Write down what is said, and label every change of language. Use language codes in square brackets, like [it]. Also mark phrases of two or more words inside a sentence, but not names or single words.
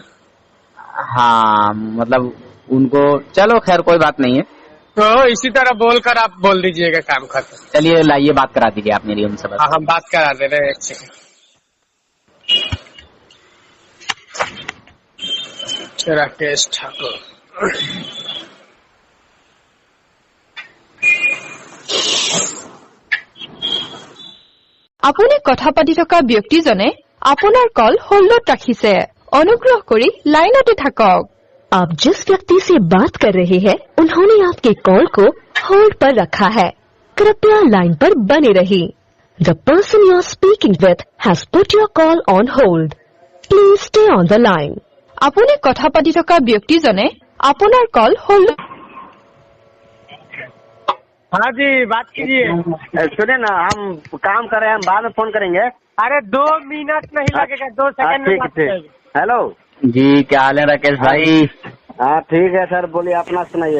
[hi] हाँ, मतलब उनको, चलो खैर कोई बात नहीं है। तो इसी तरह बोलकर आप बोल दीजिएगा, काम खत्म। चलिए लाइए, बात करा दीजिए आप मेरी उनसे। हाँ, हम बात करा दे रहे हैं, 1 सेकंड। राकेश ठाकुर, [as] আপুনি কথা পাতি থকা ব্যক্তিজনে আপোনাৰ কল হোল্ডত ৰাখিছে। অনুগ্ৰহ কৰি লাইনতে থাকক। [hi] आप जिस व्यक्ति से बात कर रहे हैं, उन्होंने आपके कॉल को होल्ड पर रखा है। कृपया लाइन पर बने रहिए। [en] The person you are speaking with has put your call on hold. Please stay on the line. [as] আপুনি কথা পাতি থকা ব্যক্তিজনে আপোনাৰ কল হোল্ড। [hi] हाँ जी, बात कीजिए। सुने ना, हम काम कर रहे हैं, हम बाद में फोन करेंगे। अरे 2 मिनट नहीं लगेगा, 2 सेकंड में बात करेंगे। हेलो जी, क्या हाल है राकेश भाई? हाँ ठीक है सर, बोलिए, अपना सुनाइए।